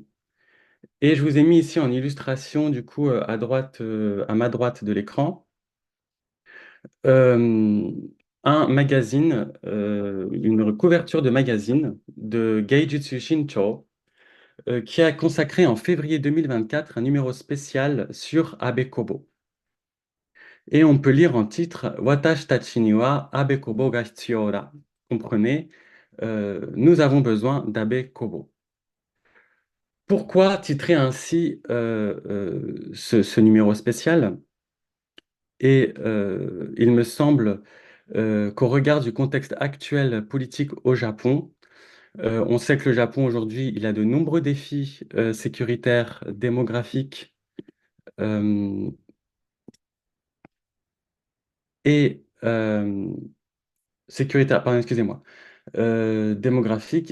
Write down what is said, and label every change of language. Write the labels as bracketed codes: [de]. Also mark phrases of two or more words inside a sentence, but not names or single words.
[fr] Et je vous ai mis ici en illustration, du coup, à droite, à ma droite de l'écran, euh, un magazine, une couverture de magazine de Geijutsu Shincho, qui a consacré en février 2024 un numéro spécial sur Abe Kobo. Et on peut lire en titre [ja] 私たちには安部公房が必要だ. [fr] Comprenez, nous avons besoin d'Abe Kobo. Pourquoi titrer ainsi ce numéro spécial? Et il me semble qu'au regard du contexte actuel politique au Japon, on sait que le Japon aujourd'hui, il a de nombreux défis sécuritaires, démographiques euh, et sécuritaires, pardon, excusez-moi, démographiques.